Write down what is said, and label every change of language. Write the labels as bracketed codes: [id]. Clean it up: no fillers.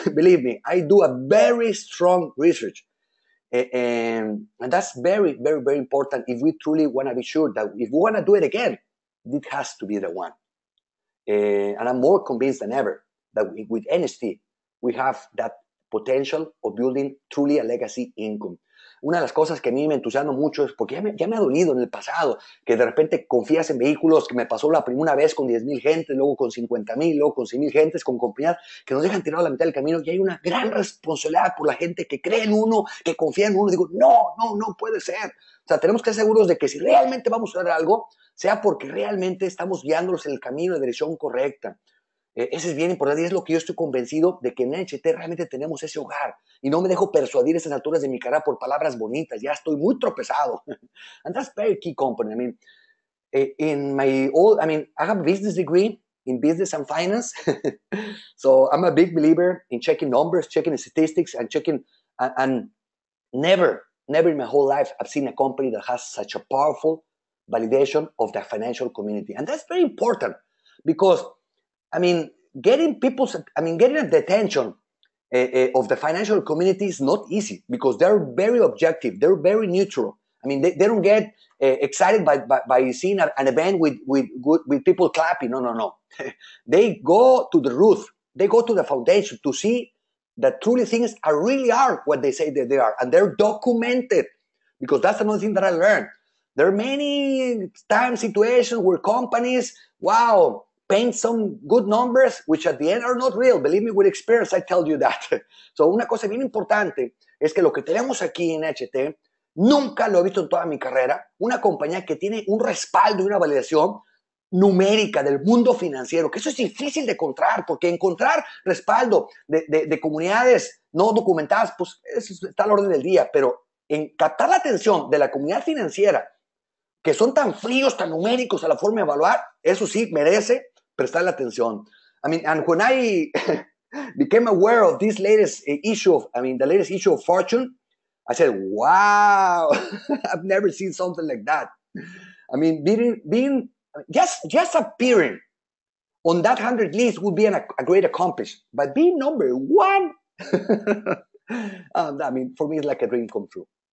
[en] Believe me, I do a very strong research. And that's very, very, very important if we truly want to be sure that if we want to do it again, it has to be the one. And I'm more convinced than ever that with NHT, we have that potential of building truly a legacy income. [es] Una de las cosas que a mí me entusiasma mucho es porque ya me ha dolido en el pasado, que de repente confías en vehículos, que me pasó la primera vez con 10,000 gentes, luego con 50,000, luego con 100,000 gentes, con compañías que nos dejan tirado a la mitad del camino, y hay una gran responsabilidad por la gente que cree en uno, que confía en uno. Digo, no puede ser. O sea, tenemos que ser seguros de que si realmente vamos a hacer algo, sea porque realmente estamos guiándolos en el camino de dirección correcta. Eso es bien importante y es lo que yo estoy convencido de que en NHT realmente tenemos ese hogar y no me dejo persuadir a estas alturas de mi carrera por palabras bonitas, ya estoy muy tropezado. [en] And that's very key component. I have a business degree in business and finance. So I'm a big believer in checking numbers, checking statistics, and and never in my whole life I've seen a company that has such a powerful validation of the financial community. And that's very important because getting the attention of the financial community is not easy because they're very objective. They're very neutral. They don't get excited by seeing an event with people clapping. No. They go to the root. They go to the foundation to see that truly things really are what they say that they are. And they're documented because that's another thing that I learned. There are many times situations where companies, paint some good numbers, which at the end are not real. Believe me, with experience, I tell you that. [es] So, una cosa bien importante es que lo que tenemos aquí en HT, nunca lo he visto en toda mi carrera, una compañía que tiene un respaldo y una validación numérica del mundo financiero, que eso es difícil de encontrar, porque encontrar respaldo de comunidades no documentadas, pues eso está al orden del día, pero en captar la atención de la comunidad financiera, que son tan fríos, tan numéricos a la forma de evaluar, eso sí merece prestarle atención. [en] And when I became aware of this latest issue the latest issue of Fortune, I said, wow, I've never seen something like that. Being just appearing on that 100 list would be a great accomplishment, but being number one, for me, it's like a dream come true.